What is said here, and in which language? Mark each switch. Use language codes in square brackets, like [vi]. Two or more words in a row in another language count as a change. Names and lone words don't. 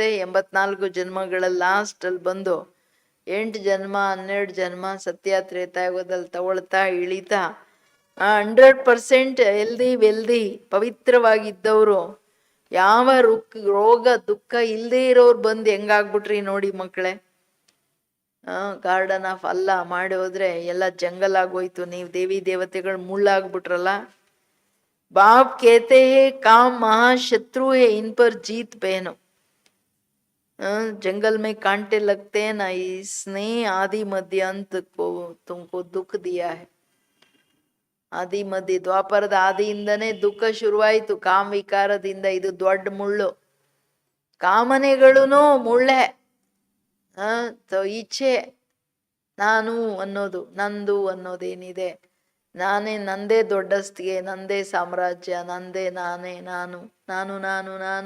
[kn] 84 ಜನ್ಮಗಳ ಲಾಸ್ಟ್ ಅಲ್ಲಿ ಬಂದು 8 ಜನ್ಮ 12 ಜನ್ಮ ಸತ್ಯ ತ್ರೇತಾಯುಗದಲ್ಲಿ ತಗೊಳ್ತಾ ಇಳಿತಾ 100% [en] healthy wealthy [kn] ಪವಿತ್ರವಾಗಿದ್ದವರು, ಯಾವ ರೋಗ ದುಃಖ ಇಲ್ಲದೆ ಇರೋರು ಬಂದು ಹೆಂಗಾಗ್ಬಿಟ್ರಿ ನೋಡಿ ಮಕ್ಕಳೇ. [en] Garden of Allah [kn] ಮಾಡಿ ಹೋದ್ರೆ ಎಲ್ಲ ಜಂಗಲ್ ಆಗೋಯ್ತು. ನೀವು ದೇವಿ ದೇವತೆಗಳು ಮುಳ್ಳಾಗ್ಬಿಟ್ರಲ್ಲ. [hi] बाप कहते हैं काम महाशत्रु है, इन पर जीत पहनो. जंगल में कांटे लगते हैं ना, इसने आदि मध्य अंत को तुमको दुख दिया है. [kn] ಆದಿ ಮಧ್ಯ ದ್ವಾಪರದ ಆದಿಯಿಂದನೇ ದುಃಖ ಶುರುವಾಯಿತು, ಕಾಮ ವಿಕಾರದಿಂದ. ಇದು ದೊಡ್ಡ ಮುಳ್ಳು. ಕಾಮನೆಗಳೂನು ಮುಳ್ಳೆ. ಇಚ್ಛೆ, ನಾನು ಅನ್ನೋದು, ನಂದು ಅನ್ನೋದೇನಿದೆ, ನಾನೇ, ನಂದೇ ದೊಡ್ಡಸ್ತಿಗೆ, ನಂದೇ ಸಾಮ್ರಾಜ್ಯ, ನಂದೇ, ನಾನೇ, ನಾನು ನಾನು ನಾನು ನಾನು.